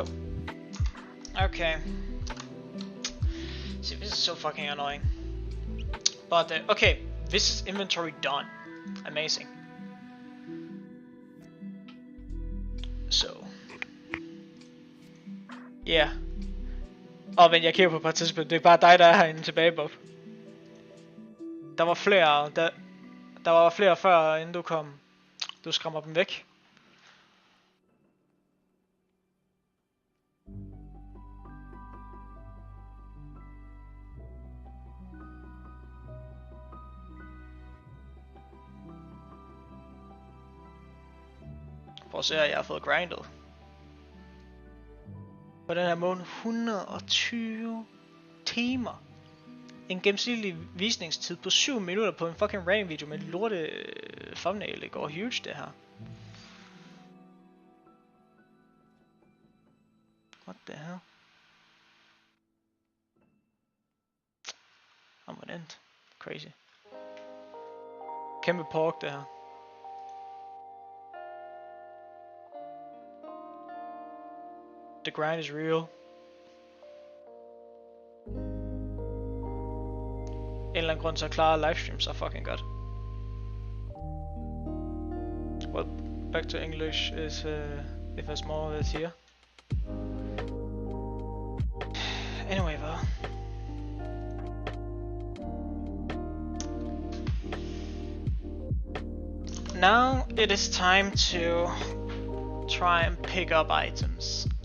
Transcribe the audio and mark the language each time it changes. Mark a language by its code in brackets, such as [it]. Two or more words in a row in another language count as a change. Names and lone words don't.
[en] Okay. See, this is so fucking annoying. But okay, this is inventory done. Amazing. So. Yeah. [da] Og men jeg kigger på et par tidspunkt, det er bare dig, der er herinde tilbage, Bob. Der var flere før, inden du kom. Du skræmmer dem væk. Prøv at se, at jeg har fået grindet. På den her måned 120 timer. En gennemsnitlig visningstid på 7 minutter på en [en] fucking random video [da] med lorte thumbnail. Det går huge det her. [en] What the hell? I'm on end. Crazy. [da] Kæmpe pork det her. [en] The grind is real. [da] En eller anden grund så klarer livestream så fucking godt. [en] Well, back to English is if there's more that's here. Anyway, though. Now it is time to try and pick up items.